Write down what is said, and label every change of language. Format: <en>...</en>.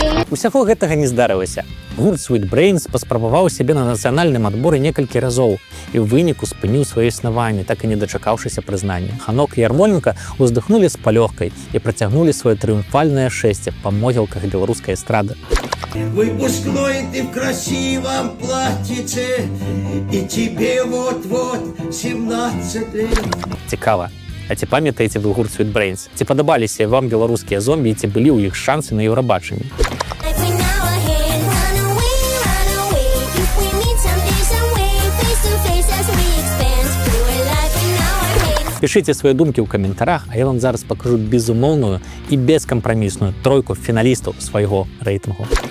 <be>Усяго гэтага не здарылася. Гурт Sweet Brains паспрабаваў сябе на нацыянальным адборы некалькі разоў і ў выніку спыніў сваё існаванне, так і не дачакаўшыся прызнання. Ханок і Ярмоленка ўздыхнулі з палёгкай і працягнулі сваё трыумфальнае шэсце па могілках беларускай эстрады.</be> <ru>Выпускной ты в красивом платьице, и тебе вот-вот 17 лет.</ru> <be>Цікава. А ці памятаеце вы гурт Sweet Brains? Ці падабаліся вам беларускія зомбі і ці былі ў іх шансы на Еўрабачанні?</be> <en>Every now and then, run away. If we meet someday, some way, face to face as we expand through a life and now and then.</en> <be>Пішыце свае думкі ў каментарах, а я вам зараз пакажу безумоўную і бескампрамісную тройку фіналістаў свайго рэйтынгу.</be>